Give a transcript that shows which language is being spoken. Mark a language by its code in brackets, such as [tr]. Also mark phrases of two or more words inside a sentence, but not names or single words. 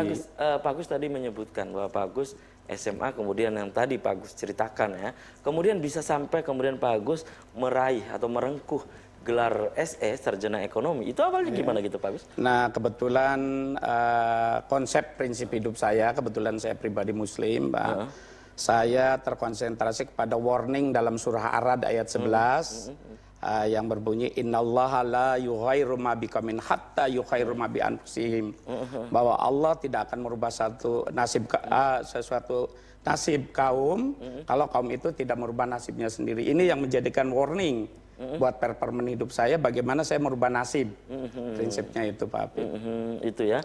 [id] Pak Agus tadi menyebutkan bahwa Pak Agus SMA, kemudian yang tadi Pak Agus ceritakan ya, kemudian bisa sampai kemudian Pak Agus meraih atau merengkuh gelar SE, Sarjana Ekonomi. Itu awalnya gimana gitu Pak Agus? Nah, kebetulan konsep prinsip hidup saya, kebetulan saya pribadi Muslim, Pak. Saya terkonsentrasi kepada warning dalam surah Ar-Ra'd ayat 11 yang berbunyi [ar] إن الله لا يغير ما بقوم حتى يغيروا ما بأنفسهم, [id] bahwa Allah tidak akan merubah sesuatu nasib kaum kalau kaum itu tidak merubah nasibnya sendiri. Ini yang menjadikan warning buat performa hidup saya, bagaimana saya merubah nasib. Prinsipnya itu Pak Habib. Itu ya.